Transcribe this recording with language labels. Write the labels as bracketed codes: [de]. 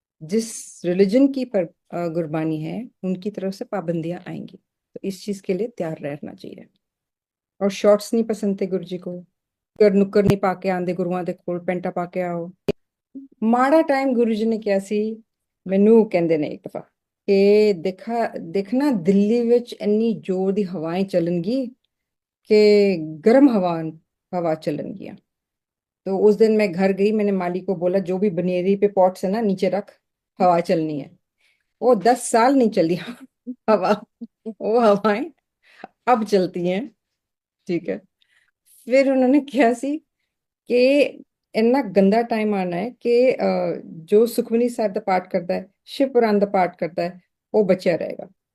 [hi] जिस रिलीजन की पर गुरबानी है उनकी तरफ से पाबंदियां आएंगी, तो इस चीज के लिए तैयार रहना चाहिए। और शॉर्ट्स नहीं पसंद थे गुरु जी को, [pa] कर नुक्कर नहीं पाके आंदे गुरुआं दे कोल, ਪੈਂਟਾਂ ਪਾ ਕੇ ਆਓ। ਮਾੜਾ ਟਾਈਮ ਗੁਰੂ ਜੀ ਨੇ ਕਿਹਾ ਸੀ, ਮੈਨੂੰ ਕਹਿੰਦੇ ਨੇ ਇੱਕ ਦਫਾ ਕਿ ਦੇਖਣਾ ਦਿੱਲੀ ਵਿੱਚ ਇੰਨੀ ਜ਼ੋਰ ਦੀ ਹਵਾएं ਚੱਲਣਗੀ [hi] कि गर्म हवा चलनगियां। तो उस दिन मैं घर गई, मैंने माली को बोला जो भी बनेरी पे पॉट्स है ना नीचे रख, हवा चलनी है। वो 10 साल नहीं चली हवा, वो हवाएं अब चलती हैं। ठीक है, फिर उन्होंने किया सी कि इन्ना गंदा टाइम आना है कि जो सुखमनी साहब का पाठ करता है, शिव पुराण का पाठ करता है, वो बचा रहेगा।